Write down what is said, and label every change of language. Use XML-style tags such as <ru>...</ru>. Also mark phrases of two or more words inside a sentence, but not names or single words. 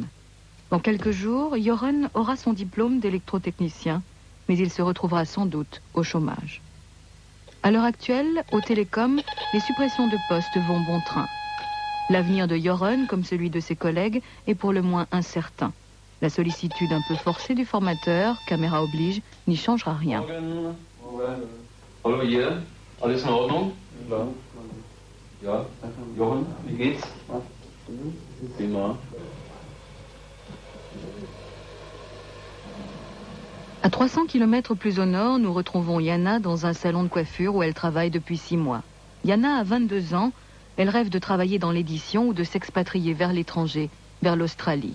<fr>Dans quelques jours, Joran aura son diplôme d'électrotechnicien, mais il se retrouvera sans doute au chômage. À l'heure actuelle, aux télécoms, les suppressions de postes vont bon train. L'avenir de Joran, comme celui de ses collègues, est pour le moins incertain. La sollicitude un peu forcée du formateur, caméra oblige, n'y changera rien.</fr> <de>Hallo hier, alles in Ordnung? Ja, Johan, wie geht's? Prima.</de> <fr>À 300 km plus au nord, nous retrouvons Yana dans un salon de coiffure où elle travaille depuis 6 mois. Yana a 22 ans, elle rêve de travailler dans l'édition ou de s'expatrier vers l'étranger, vers l'Australie.</fr>